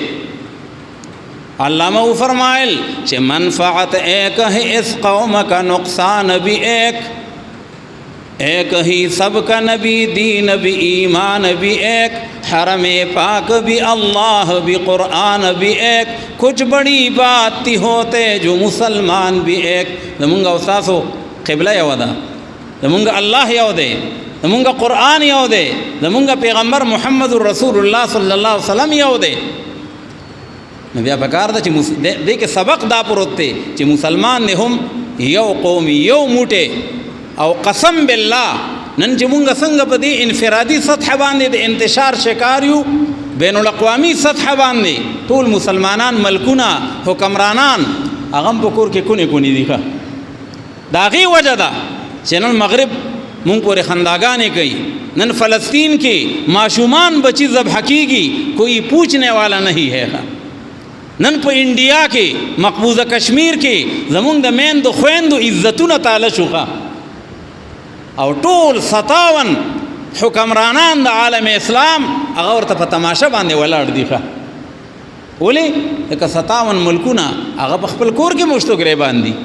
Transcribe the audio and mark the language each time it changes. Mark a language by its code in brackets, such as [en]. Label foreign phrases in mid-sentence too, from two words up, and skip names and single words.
[ur] علامہ وہ فرمائل کہ منفعت ایک ہے اس قوم کا نقصان بھی ایک ہی سب کا نبی دین بھی ایمان بھی ایک حرم پاک بھی اللہ بھی قرآن بھی ایک کچھ بڑی بات تی ہوتے جو مسلمان بھی ایک. [ps] زمونگا استاسو قبلہ یو دا، زمونگا اللہ یو دے، زمونگا قرآن یو دے، زمونگا پیغمبر [ar] محمد رسول اللہ صلی اللہ علیہ وسلم [ps] یو دے. نو بیا پکار دا چې دې کې سبق دا پروت دی چې مسلمان دې هم یو قوم یو موټی او [ar] قسم بالله [ps] نن چې مونږ څنګه په دې انفرادي سطح باندې د انتشار شکار یو، بین الاقوامی سطح باندې ټول مسلمانان ملکونه حکمرانان هغه په کور کې کونی کونی دي ښه. د هغې وجه ده چې نن مغرب مونږ پورې خنداګانې کوي، نن فلسطین کې معصومان بچی ذبح کیږي، [ur] کوئی پوچھنے والا نہیں ہے. [ps] نن په انډیا کې مقبوضه کشمیر کې زمونږ د میندو خویندو عزتونه تاله شوخه او ټول 57 حکمرانان د عالم اسلام هغه ورته په تماشه باندې ولاړ دي ښه. ولې لکه 57 ملکونه هغه په خپل کور کې مشتو ګریبان دي.